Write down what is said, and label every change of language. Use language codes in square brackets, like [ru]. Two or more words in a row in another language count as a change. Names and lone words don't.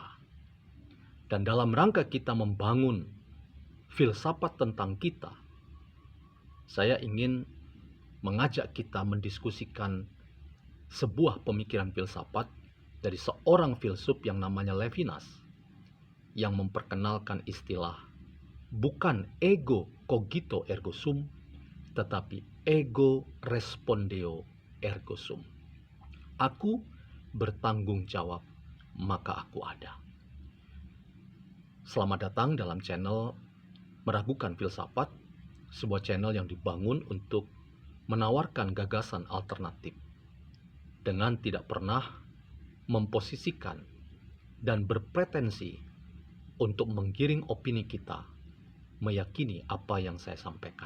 [id] Dan dalam rangka kita membangun filsafat tentang kita, saya ingin mengajak kita mendiskusikan sebuah pemikiran filsafat dari seorang filsuf yang namanya Levinas, yang memperkenalkan istilah bukan [la] ego cogito ergo sum, [id] tetapi [la] ego respondeo ergo sum. [id] Aku bertanggung jawab, maka aku ada. Selamat datang dalam channel Meragukan Filsafat, sebuah channel yang dibangun untuk menawarkan gagasan alternatif dengan tidak pernah memposisikan dan berpretensi untuk menggiring opini kita meyakini apa yang saya sampaikan.